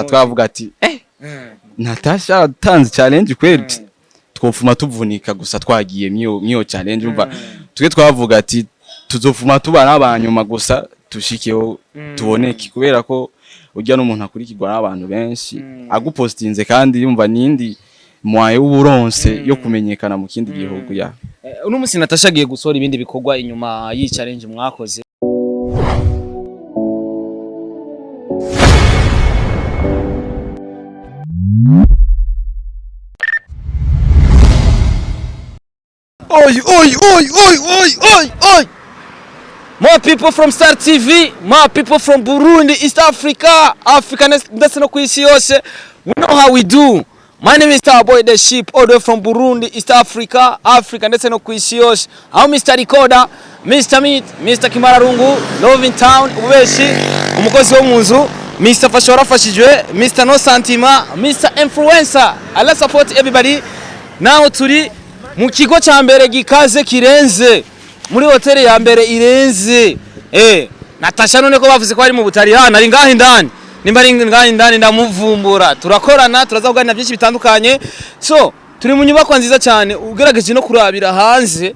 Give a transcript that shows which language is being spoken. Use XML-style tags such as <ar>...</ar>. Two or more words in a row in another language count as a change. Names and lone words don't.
<rn>twavuga ati Natasha atanze challenge kweli twofuma tuvunika gusa twagiye miyo challenge umva tuge twavuga ati tuzofuma tubana abanyuma gusa tushikeho tuboneke kubera ko ujya n'umuntu akurikirwa n'abantu benshi agupostinze kandi yumva nindi mwaye uburonse yo kumenyekana mu kindi gihugu ya uno musi Natasha agiye gusora ibindi bikorwa inyuma yi challenge mwakoze Oi!</rn> <en>More people from Star TV, more people from Burundi, East Africa,</en> <rn>ndetse no kwisi yose.</rn> <en>We know how we do. My name is Starboy the Sheep, all the way from Burundi, East Africa,</en> <rn>ndetse no kwisi yose.</rn> <en>I'm Mr. Recorder, Mr. Meat, Mr. Kimararungu, Love in Town,</en> <rn>ubeshi, umukozi wo munzu,</rn> <en>Mr. Fashora Fashijwe, Mr. No Santima, Mr. Influencer. I support everybody.</en> <rn>Now turi mu kigo cya mbere gikaze kirenze muri hoteli ya mbere irenze Natasha none ko bavuze ko ari mu butari ari ngaho indani nimba ari ngaho indani ndamuvumbura turakorana turazavuganira byinshi bitandukanye so turi mu nyubako nziza cyane ugerageje no kurabira hanze</rn>